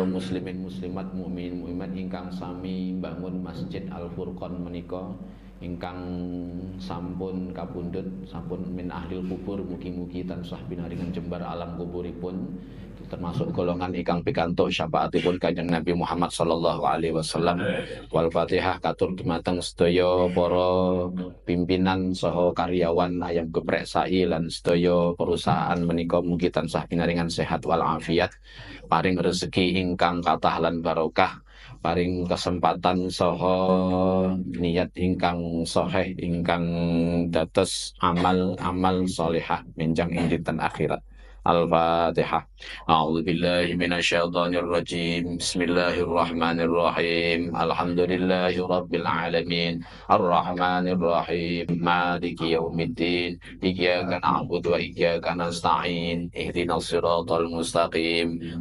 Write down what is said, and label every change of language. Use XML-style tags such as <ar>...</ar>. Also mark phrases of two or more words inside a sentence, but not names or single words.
<jv>muslimin muslimat mukmin mukminat ingkang sami bangun Masjid Al Furqan menika ingkang sampun kapundhut sampun</jv> <ar>من أهل القبور</ar> <jv>mugi-mugi tansah binaringan jembar alam kuburipun termasuk golongan ingkang pikantuk syafaatipun Kanjeng Nabi Muhammad</jv> <ar>صلى الله عليه وسلم. والفاتحة</ar> <jv>katur dumateng sedaya para pimpinan saha karyawan ayam geprek sai lan sedaya perusahaan menika mugi tansah pinaringan sehat wal afiat, paring rezeki ingkang kathah lan barokah, paring kesempatan saha niat ingkang sahih ingkang dados amal-amal salihah menjang ing dinten akhirat.</jv> <ar>Al-Fatihah. أعوذ بالله من الشيطان الرجيم. بسم الله الرحمن الرحيم الحمد لله رب العالمين. الرحمن الرحيم مالك يوم الدين. إياك نعبد وإياك نستعين اهدنا الصراط المستقيم.</ar>